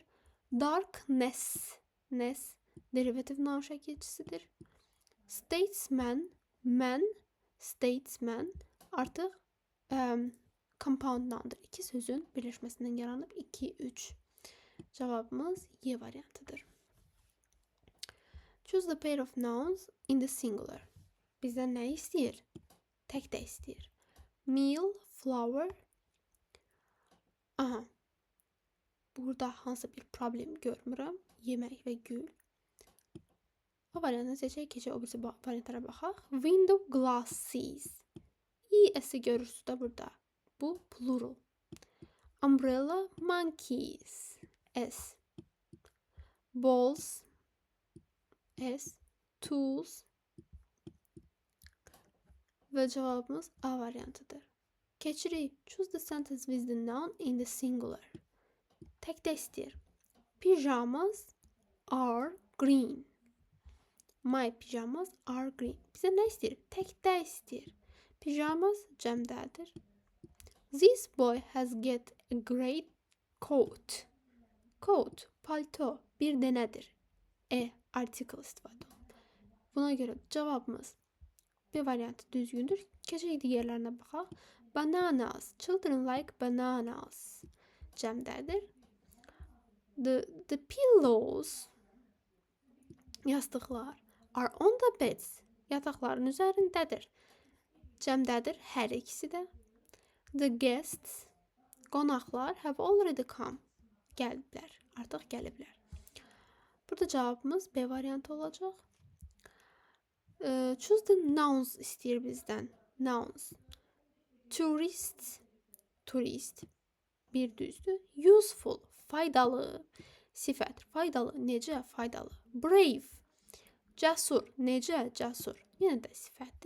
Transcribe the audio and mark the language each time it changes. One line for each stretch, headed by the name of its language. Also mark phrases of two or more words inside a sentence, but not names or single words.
English: Darkness, derivative noun
Azerbaijani: şəkilçisidir.
English: Statesman, statesman
Azerbaijani: artıq
English: compound noundur.
Azerbaijani: İki sözün birləşməsindən yaranıb 2, 3. Cavabımız Y variantıdır.
English: Choose the pair of nouns in the singular.
Azerbaijani: Bizdən nə istəyir? Tək də istəyir.
English: Meal, flour.
Azerbaijani: Burada hansı bir problem görmürəm. Yemək və gül. O variantını seçək, keçək o birisi variantlara baxaq.
English: Window glasses.
Azerbaijani: İ-əsi görürsünüz də burada.
English: Bu plural. Umbrella, monkeys. S. Balls, S. Tools.
Azerbaijani: Və cavabımız A variantıdır. Keçirik.
English: Choose the sentence with the noun in the singular.
Azerbaijani: Tək də istəyir.
English: Pyjamas are green. My pyjamas are green.
Azerbaijani: Bizə nə istəyir? Tək də istəyir. Pyjamas cəmdədir.
English: This boy has get a great coat. Coat,
Azerbaijani: palto, bir dənədir. Article istifadə olunur. Buna görə cavabımız B variantı düzgündür. Keçək digərlərinə baxaq.
English: Bananas, children like bananas.
Azerbaijani: Cəmdədir.
English: The pillows, yastıqlar, are on the beds.
Azerbaijani: Yataqların üzərindədir. Cəmdədir hər ikisi də.
English: The guests, qonaqlar, have already come.
Azerbaijani: Gəliblər, artıq gəliblər. Burada cavabımız B variantı olacaq.
English: Choose the nouns
Azerbaijani: istəyir bizdən.
English: Nouns.
Azerbaijani: Tourist, turist. Bir düzdür. Useful, faydalı. Sifət, faydalı. Necə? Faydalı. Brave, cəsur. Necə? Cəsur. Yenə də sifətdir.